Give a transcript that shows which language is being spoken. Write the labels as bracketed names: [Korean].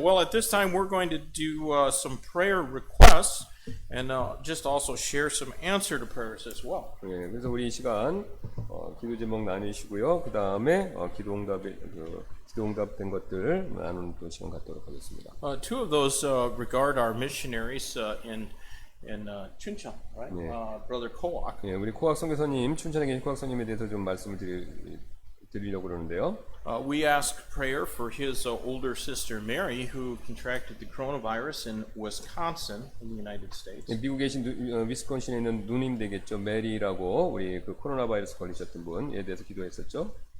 [English] Well, at this time we're going to do some prayer requests and just also share some answer to prayers as well. [Korean] 예, 그래서 우리 이 시간 기도 제목 나누시고요. 그 다음에 기도응답된 것들 나누는 또 시간 갖도록 하겠습니다. [English] Two of those regard our missionaries in Chuncheon, right? Yeah. Brother Koak. [Korean] 예, 우리 코악 선교사님, 춘천에 계신 코악 선님에 대해서 좀 말씀을 드리려고 그러는데요. [English] We ask prayer for his older sister Mary, who contracted the coronavirus in Wisconsin, in the United States. [Korean] 예, 미국에 계신 위스콘신에 있는 누님 되겠죠. 메리라고 우리 그 코로나 바이러스 걸리셨던 분에 대해서 기도했었죠.